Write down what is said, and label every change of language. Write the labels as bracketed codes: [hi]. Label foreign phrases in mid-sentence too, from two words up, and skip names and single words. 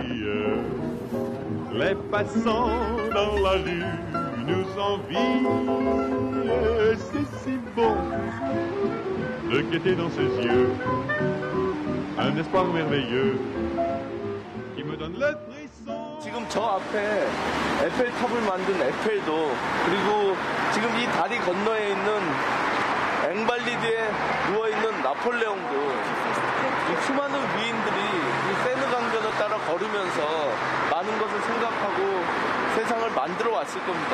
[fr] Les passants dans la rue nous envient, c'est si bon de guetter dans ses yeux un espoir merveilleux qui me donne le frisson. [ko] 지금 저 앞에 에펠탑을 만든 에펠도, 그리고 지금 이 다리 건너에 있는 앵발리드에 누워있는 나폴레옹도, 이 수많은 위인들이 이 세느 강변을 따라 걸으면서 많은 것을 생각하고 세상을 만들어 왔을 겁니다.